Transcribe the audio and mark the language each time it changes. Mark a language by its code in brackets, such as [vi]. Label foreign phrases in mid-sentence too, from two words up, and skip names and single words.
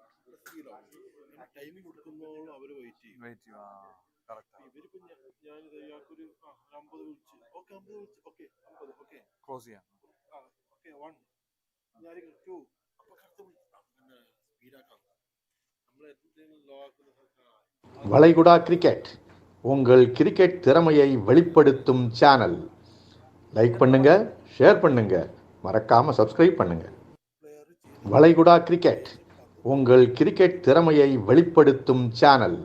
[ml] ടൈമിംഗ് കൊടുക്കുന്നോളം അവര് വെയിറ്റ് ചെയ്യും. ഇവരിപ്പോ ഞാനിത് ഇയാൾക്കൊരു 50 വിളിച്ച് ഓക്കെ 50 വിളിച്ച് ഓക്കെ 50 ഓക്കെ ക്ലോസ് ചെയ്യാം. ഓക്കെ 1 ഞാൻ 2 അപ്പൊ അടുത്ത വിളിച്ച് സ്പീഡാക്കാം. നമ്മൾ എന്തെങ്കിലും ലോ ആക്കുന്ന [ta] வளைகுடா கிரிக்கெட் உங்கள் கிரிக்கெட் திறமையை வெளிப்படுத்தும் சேனல். லைக் பண்ணுங்க, ஷேர் பண்ணுங்க, மறக்காம சப்ஸ்கிரைப் பண்ணுங்க. வளைகுடா கிரிக்கெட் உங்கள் கிரிக்கெட் திறமையை வெளிப்படுத்தும் சேனல்.